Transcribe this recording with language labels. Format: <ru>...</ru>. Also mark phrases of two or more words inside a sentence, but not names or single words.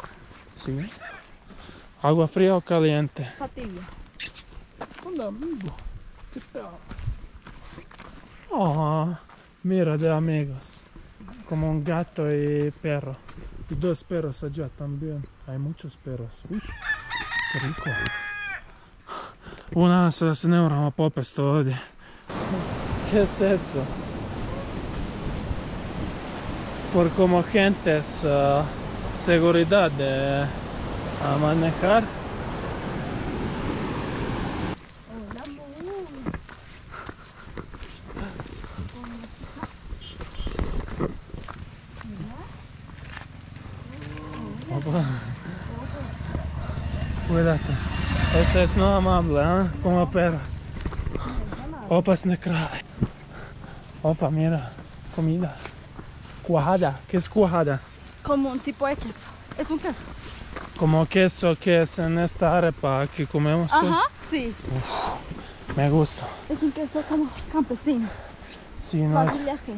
<es>sí. ¿Agua fría o caliente? Está tibia. Onda, amigo. ¿Qué tal? Oh, mira de amigos. Como un gato y perro. Y dos perros allá también. Hay muchos perros. Uy, qué rico.</es> <hr>Nadam se da se ne moramo popesti ovdje.</hr> <es>¿Qué es eso? Por como gentes seguridad de manejar. Hola, amor. Opa. Cuidate. Ese es no amable, ¿eh? Como perros.</es> <hr>Opasne krave. Opa,</hr> <es>mira. Comida. Cuajada. ¿Qué es cuajada? Como un tipo de queso. Es un queso. Como queso que es en esta arepa que comemos hoy. Ajá, sí. Me gusta. Es un queso como campesino. Sí, Fácil de hacer.</es>